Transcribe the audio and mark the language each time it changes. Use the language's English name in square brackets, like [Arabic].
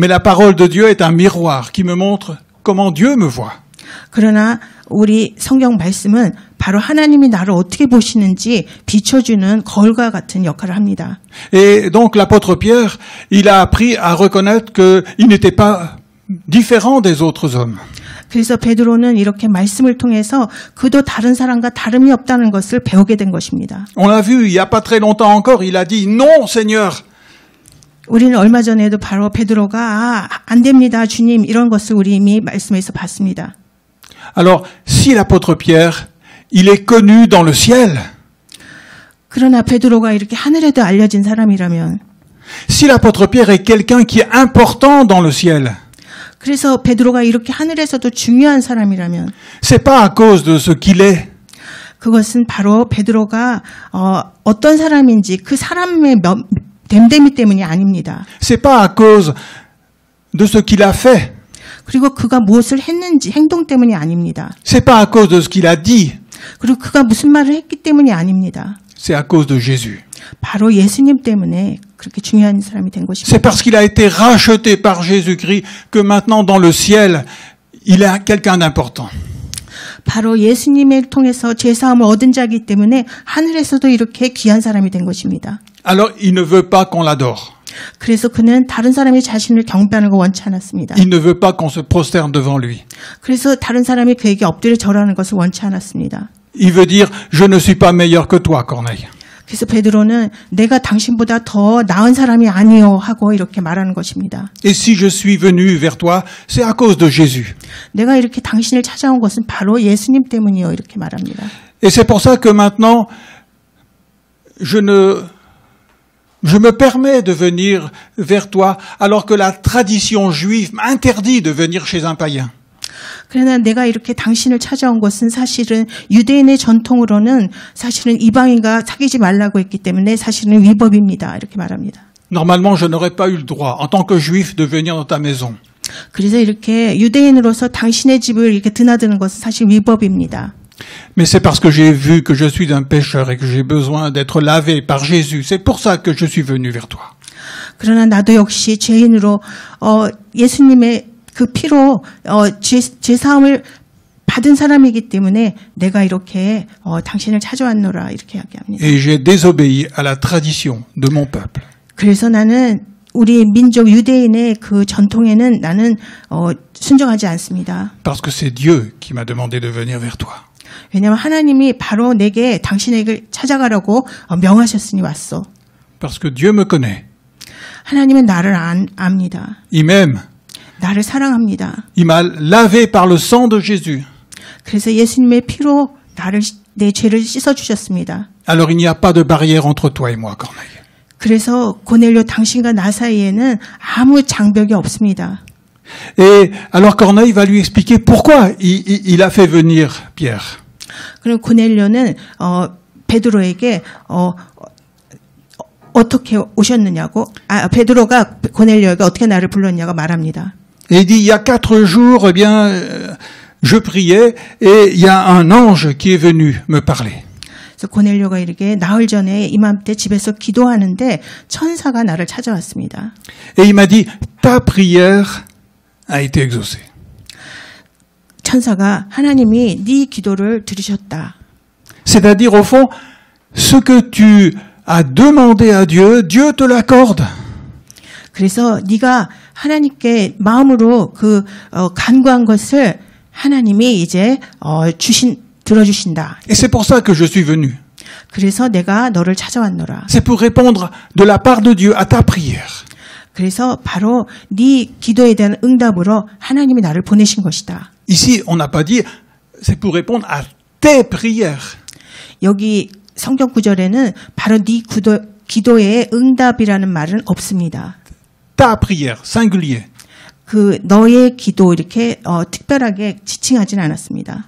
[French] Mais la parole de Dieu est un miroir qui me montre comment Dieu me voit. [Korean] 그러나 우리 성경 말씀은 바로 하나님이 나를 어떻게 보시는지 비춰주는 거울과 같은 역할을 합니다. [French] Et donc l'apôtre Pierre, il a appris à reconnaître qu'il n'était pas différent des autres hommes. [Korean] 그래서 베드로는 이렇게 말씀을 통해서 그도 다른 사람과 다름이 없다는 것을 배우게 된 것입니다. [French] On l'a vu, il n'y a pas très longtemps encore, il a dit « Non, Seigneur ». [Korean] 우리는 얼마 전에도 바로 베드로가 안 됩니다, 주님 이런 것을 우리 이미 말씀에서 봤습니다. [French] Alors, si l'apôtre Pierre, il est connu dans le ciel, [Korean] 그러나 베드로가 이렇게 하늘에도 알려진 사람이라면, [French] si l'apôtre Pierre est quelqu'un qui est important dans le ciel, [Korean] 그래서 베드로가 이렇게 하늘에서도 중요한 사람이라면, [French] c'est pas à cause de ce qu'il est, [Korean] 그것은 바로 베드로가 어떤 사람인지 그 사람의 됨됨이 때문이 아닙니다. [French] c'est pas à cause de ce qu'il a fait, [Korean] 그리고 그가 무엇을 했는지 행동 때문이 아닙니다. [French] c'est pas à cause de ce qu'il a dit, [Korean] 그리고 그가 무슨 말을 했기 때문이 아닙니다. [French] c'est à cause de Jésus. [Korean] 바로 예수님 때문에 그렇게 중요한 사람이 된 것입니다. [French] C'est parce qu'il a été racheté par Jésus-Christ que maintenant dans le ciel, il est quelqu'un d'important. [Korean] 바로 예수님을 통해서 죄사함을 얻은 자이기 때문에 하늘에서도 이렇게 귀한 사람이 된 것입니다. [French] Alors, il ne veut pas qu'on l'adore. [Korean] 그래서 그는 다른 사람이 자신을 경배하는 거 원치 않았습니다. [French] Il ne veut pas qu'on se prosterne devant lui. [Korean] 그래서 다른 사람이 그에게 엎드려 절하는 것을 원치 않았습니다. [French] Il veut dire, je ne suis pas meilleur que toi, Corneille. [Korean] 그래서 베드로는 내가 당신보다 더 나은 사람이 아니요 하고 이렇게 말하는 것입니다. [French] Et si je suis venu vers toi, c'est à cause de Jésus. [Korean] 내가 이렇게 당신을 찾아온 것은 바로 예수님 때문이요 이렇게 말합니다. [French] Et c'est pour ça que maintenant, je me permets de venir vers toi alors que la tradition juive m'interdit de venir chez un païen. [Korean] 그러나 내가 이렇게 당신을 찾아온 것은 사실은 유대인의 전통으로는 사실은 이방인과 사귀지 말라고 했기 때문에 사실은 위법입니다. 이렇게 말합니다. [French] Normalement, je n'aurais pas eu le droit, en tant que juif, de venir dans ta maison. [Korean] 그래서 이렇게 유대인으로서 당신의 집을 이렇게 드나드는 것은 사실 위법입니다. [French] Mais c'est parce que j'ai vu que je suis un pécheur et que j'ai besoin d'être lavé par Jésus. C'est pour ça que je suis venu vers toi. [Korean] 그러나 나도 역시 죄인으로 예수님의 그 피로 죄사함을 받은 사람이기 때문에 내가 이렇게 당신을 찾아왔노라 이렇게 이야기합니다. [French] Et j'ai désobéi à la tradition de mon peuple. [Korean] 그래서 나는 우리 민족 유대인의 그 전통에는 나는 순종하지 않습니다. [French] Parce que c'est Dieu qui m'a demandé de venir vers toi. [Korean] 왜냐하면 하나님이 바로 내게 당신에게 찾아가라고 명하셨으니 왔어. [French] Parce que Dieu me connaît. [Korean] 하나님은 나를 압니다. [French] Il m'aime. [Korean] 나를 사랑합니다. [French] Il m'a lavé par le sang de Jésus. [Korean] 그래서 예수님의 피로 내 죄를 씻어 주셨습니다. [French] Alors il n'y a pas de barrière entre toi et moi, Corneille. [Korean] 그래서 고넬료 당신과 나 사이에는 아무 장벽이 없습니다. [French] Et alors Corneille va lui expliquer pourquoi il a fait venir Pierre. [Korean] 그럼 고넬료는 베드로에게 어떻게 오셨느냐고, 베드로가 고넬료에게 어떻게 나를 불렀냐고 말합니다. [French] Et il dit, il y a 4 jours, eh bien, je priais et il y a un ange qui est venu me parler. [Korean] 그래서 고넬료가 이렇게 나흘 전에 이맘때 집에서 기도하는데 천사가 나를 찾아왔습니다. [French] Et il m'a dit, ta prière a été exaucée. [Korean] 천사가 하나님이 네 기도를 들으셨다. [French] C'est-à-dire, au fond, ce que tu as demandé à Dieu, Dieu te l'accorde. [Korean] 그래서 네가 하나님께 마음으로 간구한 것을 하나님이 이제 들어주신다. [French] Et c'est pour ça que je suis venu. [Korean] 그래서 내가 너를 찾아왔노라. [French] C'est pour répondre de la part de Dieu à ta prière. [Korean] 그래서 바로 네 기도에 대한 응답으로 하나님이 나를 보내신 것이다. [French] Ici, on n'a pas dit, c'est pour répondre à tes prières. [Korean] 여기 성경 구절에는 바로 네 기도의 응답이라는 말은 없습니다. [French] Ta prière, singulier. [Korean] 너의 기도 이렇게 특별하게 지칭하지는 않았습니다.